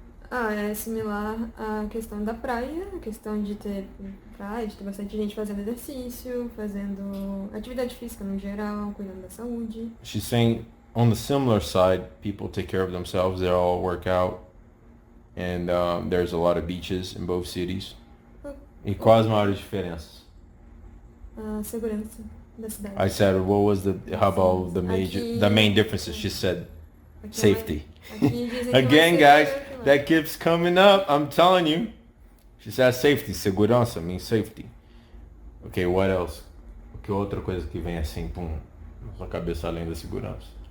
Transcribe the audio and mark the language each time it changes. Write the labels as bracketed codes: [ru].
[pt] É similar à questão da praia, a questão de ter praia, de ter bastante gente fazendo exercício, fazendo atividade física no geral, cuidando da saúde. [en] She's saying on the similar side, people take care of themselves, they all work out, and there's a lot of beaches in both cities. [pt] E quais as maiores diferenças? A segurança da cidade. [en] I said, what was how about the main differences? She said, safety. Again, guys, that keeps coming up. I'm telling you. She said safety. Segurança means safety. Okay, what else? [pt] Que outra coisa que vem assim, pum, na sua cabeça além da segurança?